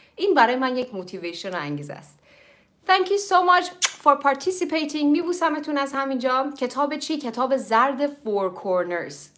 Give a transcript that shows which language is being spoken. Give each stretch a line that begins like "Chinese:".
Persian: این برای من یک موتیویشن انگیزه است.
English: Thank you so much for participating.
Persian: میبوسمتون از همینجا. کتاب چی؟ کتاب زرد Four Corners.